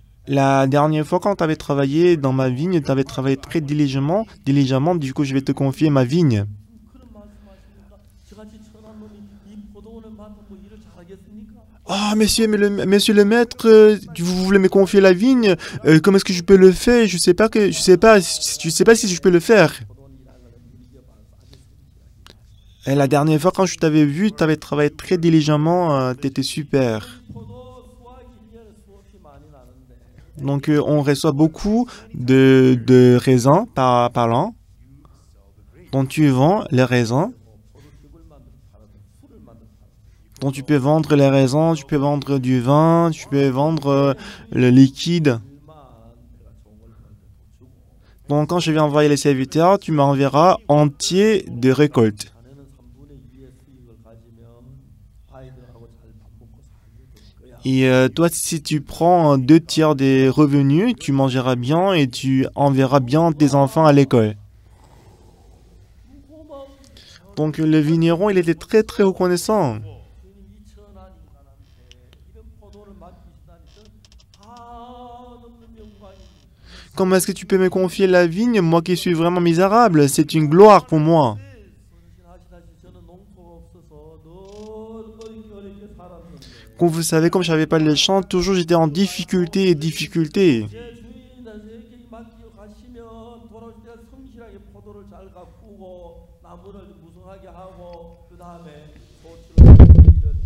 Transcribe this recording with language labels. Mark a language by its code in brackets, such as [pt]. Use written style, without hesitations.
[fr] La dernière fois quand tu avais travaillé dans ma vigne, tu avais travaillé très diligemment. Du coup je vais te confier ma vigne. [ko] 그런 말씀하시니까 저같이 천한 놈이 이 포도원을 맡아 뭐 일을 잘하겠습니까? [fr] Ah, monsieur le maître, vous voulez me confier la vigne? Comment est-ce que je peux le faire? Je sais pas si je peux le faire. [ko] 포도원 일하는 걸 이겨봐서 아주 성실하게. [fr] Et la dernière fois quand je t'avais vu, tu avais travaillé très diligemment, tu étais super. [ko] 포도 수확이 1년에 수없이 많이 나는데 [fr] Donc on reçoit beaucoup de raisins par an. Donc tu vends les raisins. [ko] 포도즙을 만들어 팔아도 술을 만들어 팔아도 [fr] Donc tu peux vendre les raisins, tu peux vendre du vin, tu peux vendre le liquide. [ko] 일만 내가 좋은 걸 만들어 주고 [fr] Donc quand je vais envoyer les serviteurs, tu m'enverras entier de récolte. [ko] 자네는 3분의 2의 수익을 가지면 아이들하고 잘 밥 먹고 살게 될 거야. [fr] Et toi, si tu prends 2 tiers des revenus, tu mangeras bien et tu enverras bien tes enfants à l'école. [ko] 고마워. [fr] Donc le vigneron, il était très très reconnaissant. [ko] 주님 이 천한 인간한테 이런 포도를 맡기시다니 한없는 영광입니다. [fr] Comment est-ce que tu peux me confier la vigne, moi qui suis vraiment misérable? C'est une gloire pour moi. [ko] 선신하시다시 저는 농토가 없어서 늘 어렵게 살았는데 [fr] Comme vous savez, comme je n'avais pas les champs, toujours j'étais en difficulté et difficulté. [ko] 제 주인이 나에게 맡기고 가시면 돌아오실 때 성실하게 포도를 잘 가꾸고 나무를 무성하게 하고 그 다음에 소출을